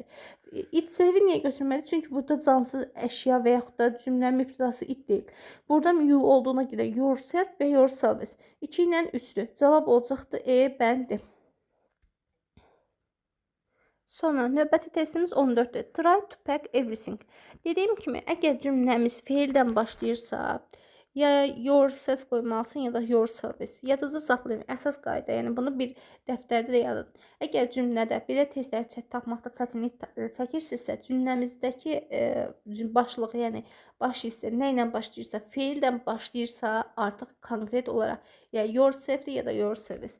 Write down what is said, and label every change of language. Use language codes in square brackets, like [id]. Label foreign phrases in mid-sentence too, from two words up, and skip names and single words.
[az] Itself-i niyə götürmədik? Çünki burada cansız əşya və yaxud da cümlə mübtədası it deyil. Burada you olduğuna görə yourself və yourselves. 2 ilə 3-dür. Cavab olacaqdır E, bəndi. Sonra növbəti testimiz 14-dür. [en] Try to pack everything. [az] Dediyim kimi, əgər cümləmiz feildən başlayırsa, ya yourself qoymalısın ya da yourselves. Yadınızda saxlayın. Əsas qayda, yəni bunu bir dəftərdə də yazın. Əgər cümlədə belə testlər tapmaqda çətinlik çəkirsinizsə, cümləmizdəki başlığı, yəni baş hissə nə ilə başlayırsa, feildən başlayırsa, artıq konkret olaraq ya yourself ya da yourselves.